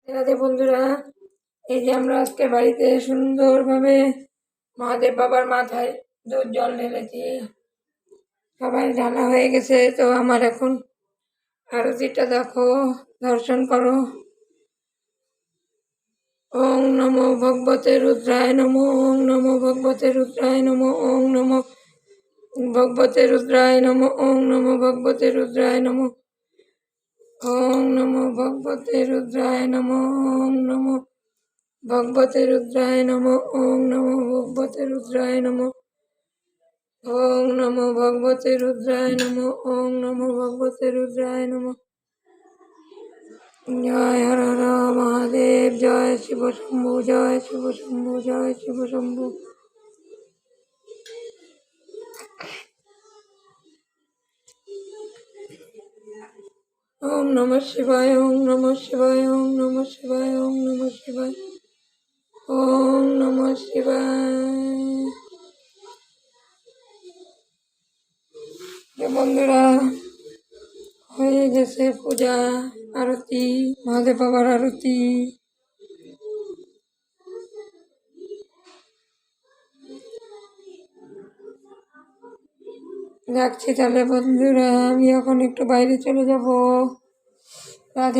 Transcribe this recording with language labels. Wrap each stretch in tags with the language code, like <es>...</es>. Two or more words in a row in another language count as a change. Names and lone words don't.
<bn>রাধে বন্ধুরা, এই যে আমরা আজকে বাড়িতে সুন্দরভাবে মহাদেব বাবার মাথায় দুধ জল ঢেলেছি। সবাই ঢালা হয়ে গেছে, তো আমার এখন আরতিটা দেখো, দর্শন করো।</bn> <sa>ওং নমো ভগবতে রুদ্রায় নমো, ওং নমো ভগবতে রুদ্রায় নমো, ওং নমো ভগবতে রুদ্রায় নমো, ওং নমো ভগবতে রুদ্রায় নমো, ওং নমো ভগবতে রুদ্রায় নমো, ওং নমো ভগবতে রুদ্রায় নমো, ওং নমো ভগবতে রুদ্রায় নমো, ওং নমো ভগবতে রুদ্রায় নমো, ওং নমো ভগবতে রুদ্রায় নমো।</sa> <hi>জয় হর হর মহাদেব, জয় শিব শম্ভু, জয় শিব শম্ভু, জয় শিব শম্ভু।</hi> <sa>ওম নমঃ শিবায়, ওম নমঃ শিবায়, ওম নমঃ শিবায়, ওম নমঃ শিবায়, ওম নমঃ শিবায়।</sa> <bn>বন্ধুরা, হয়ে গেছে পূজা, আরতি, মহাদেব বাবার আরতি। যাচ্ছি তাহলে বন্ধুরা, আমি এখন একটু বাইরে চলে যাব।</bn>